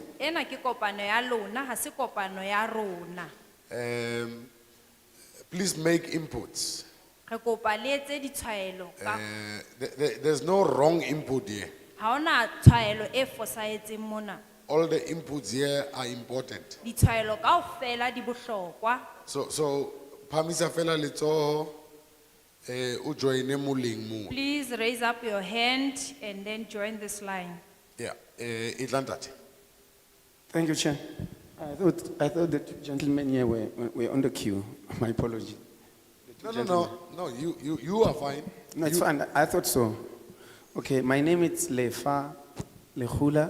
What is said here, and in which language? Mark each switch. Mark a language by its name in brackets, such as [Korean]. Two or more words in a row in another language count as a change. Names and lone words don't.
[Southern Sotho] Ena ke kopano ya lona, ha se kopano ya rona. [English] Please make inputs. [Southern Sotho] Re kopa le etse ditshwaelo ka [English] There's no wrong input here. [Southern Sotho] ha ona tshwaelo e fosahetseng mona. [English] All the inputs here are important. [Southern Sotho] Ditshwaelo kaofela di bohlokwa. So, phamisa fela letsoho, o joine moleng mo. [English] Please raise up your hand and then join this line. Yeah, Itlantate. Thank you, Chair. I thought the two gentlemen here were on the queue. My apology. The two No, you are fine. No, it's fine. I thought so. Okay, my name is Lefa Lehula.